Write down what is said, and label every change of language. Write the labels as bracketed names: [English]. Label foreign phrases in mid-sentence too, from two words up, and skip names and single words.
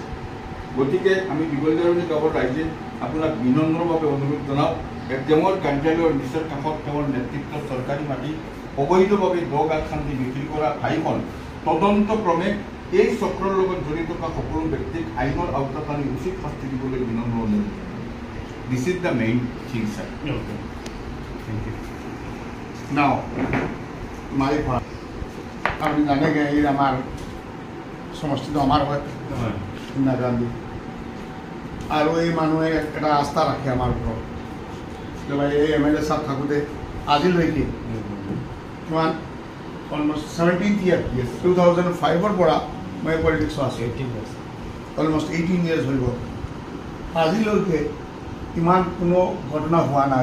[Assamese] গতিকে আমি দীঘলজাৰণি গাঁৱৰ ৰাইজে আপোনাক বিনম্ৰভাৱে অনুৰোধ জনাওঁ যে তেওঁৰ কাৰ্যালয়ৰ নিচেই কাষত তেওঁৰ নেতৃত্বত চৰকাৰী মাটি অবৈধভাৱে গাঁত খান্দি বিক্ৰী কৰা ঠাইখন তদন্তক্ৰমে এই চক্ৰৰ লগত জড়িত থকা সকলো ব্যক্তিক আইনৰ আওতাত আনি উচিত শাস্তি দিবলৈ বিনম্ৰ অনুৰোধ। [English] This is the main thing, sir. [Assamese] নাও মালিক আপনি জানে এই আমার সমষ্টিটো আমার হয় ইন্দিৰা গান্ধী আৰু এই মানুহে এটা আস্থা ৰাখে আমাৰ ওপৰত যে ভাই এই MLA সাহেব থাকোঁতে আজিলৈকে কিমান অলমষ্ট [English] 17th year [Assamese] 2005ৰ পৰা মই পলিটিক্সত আছোঁ। অলমষ্ট 18 years হৈ গ'ল। আজিলৈকে ইমান কোনো ঘটনা হোৱা নাই।